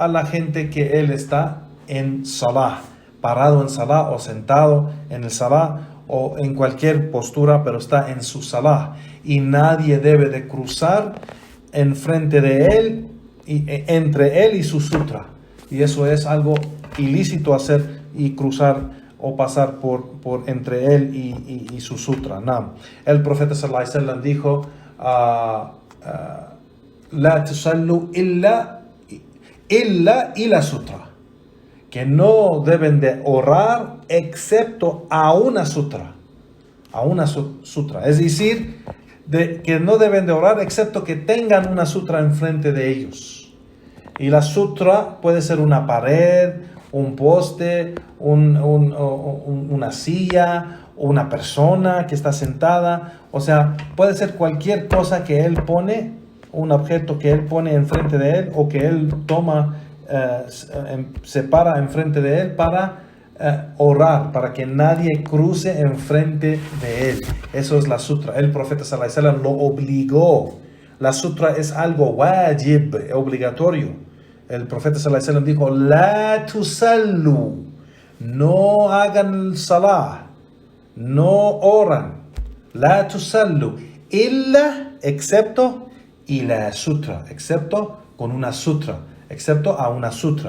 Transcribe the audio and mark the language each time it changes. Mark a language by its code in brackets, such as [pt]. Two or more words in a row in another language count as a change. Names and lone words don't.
[es] la gente que él está en salah, parado en salah o sentado en el salah o en cualquier postura, pero está en su salah y nadie debe de cruzar enfrente de él, entre él y su sutra, y eso es algo ilícito hacer y cruzar o pasar por entre él y su sutra. No. El profeta [ar] صلى الله عليه وسلم [es] dijo [ar] لا تصلوا إلا إلى سترة, [es] que no deben de orar excepto a una sutra, es decir, que no deben de orar excepto que tengan una sutra enfrente de ellos. Y la sutra puede ser una pared, un poste, una silla, una persona que está sentada, o sea, puede ser cualquier cosa que él pone, un objeto que él pone enfrente de él o que él toma, se para enfrente de él para orar, para que nadie cruce enfrente de él. Eso es la sutra. El profeta [ar] صلى الله عليه وسلم [es] lo obligó. La sutra es algo wajib, obligatorio. El profeta [ar] صلى الله عليه وسلم [es] dijo, [ar] لا تصلوا, [es] no hagan salah, no oran, [ar] لا تصلوا إلا, [es] excepto, y la sutra, excepto con una sutra, excepto a una sutra.